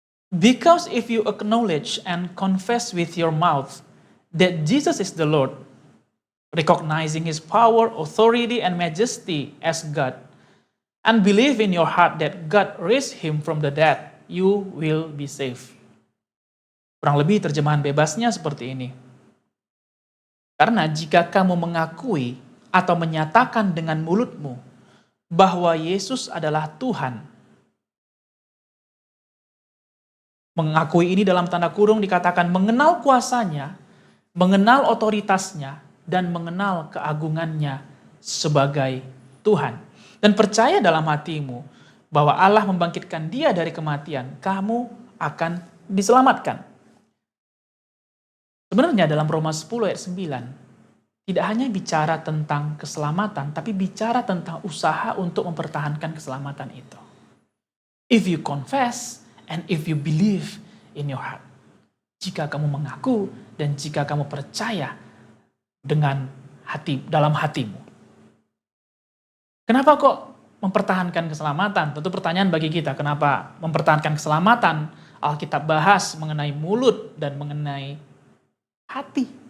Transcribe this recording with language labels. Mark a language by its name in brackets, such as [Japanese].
[English] Because if you acknowledge and confess with your mouth that Jesus is the Lord, recognizing his power, authority, and majesty as God, and believe in your heart that God raised him from the dead, you will be saved. [Indonesian] Kurang lebih terjemahan bebasnya seperti ini. Karena jika kamu mengakui atau menyatakan dengan mulutmu bahwa Yesus adalah Tuhan, mengakui ini dalam tanda kurung dikatakan mengenal kuasanya, mengenal otoritasnya, dan mengenal keagungannya sebagai Tuhan. Dan percaya dalam hatimu bahwa Allah membangkitkan dia dari kematian, kamu akan diselamatkan. Sebenarnya dalam Roma 10 ayat 9, tidak hanya bicara tentang keselamatan, tapi bicara tentang usaha untuk mempertahankan keselamatan itu. [English] If you confess and if you believe in your heart. [Indonesian] Jika kamu mengaku dan jika kamu percaya dengan hati, dalam hatimu. Kenapa kok mempertahankan keselamatan? Tentu pertanyaan bagi kita, kenapa mempertahankan keselamatan? Alkitab bahas mengenai mulut dan mengenai hati.